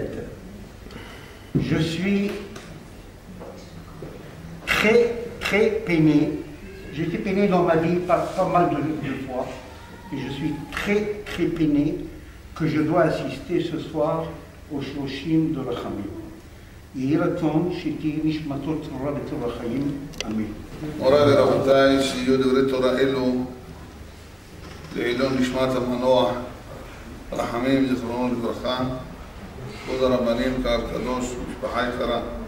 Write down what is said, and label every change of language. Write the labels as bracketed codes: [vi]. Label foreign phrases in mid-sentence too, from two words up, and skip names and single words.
[fr] Je suis très, très peiné. J'étais peiné dans ma vie pas mal de fois. Et je suis très, très peiné que je dois assister ce soir au Shloshim de Rachamim. [he] יהי רצון שתהיה נשמתו צרורה בצור החיים, אמן. מוריי ורבותיי, שיהיו דברי תורה אלו לעילוי נשמת המנוח רחמים זיכרונו לברכה, כבוד הרבנים, קהל קדוש, משפחה יקרה.